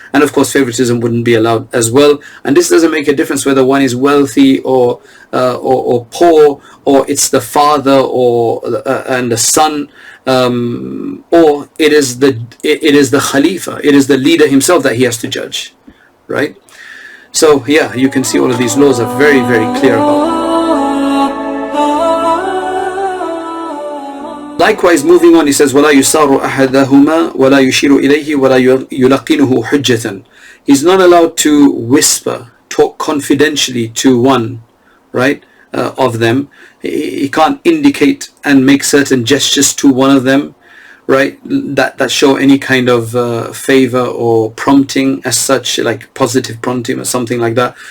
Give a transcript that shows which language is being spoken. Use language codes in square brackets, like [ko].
[en] And of course, favoritism wouldn't be allowed as well. And this doesn't make a difference whether one is wealthy or poor, or it's the father and the son, or it is the Khalifa, it is the leader himself that he has to judge, right? So yeah, you can see all of these laws are very, very clear about. Likewise, moving on, he says, [ar] وَلَا يُسَارُ أَحَدَهُمَا وَلَا يُشِيرُ إِلَيْهِ وَلَا يُلَقِّنُهُ حُجَّةً. [en] He's not allowed to whisper, talk confidentially to one, right? of them. He can't indicate and make certain gestures to one of them, right, that show any kind of favor or prompting as such, like positive prompting or something like that.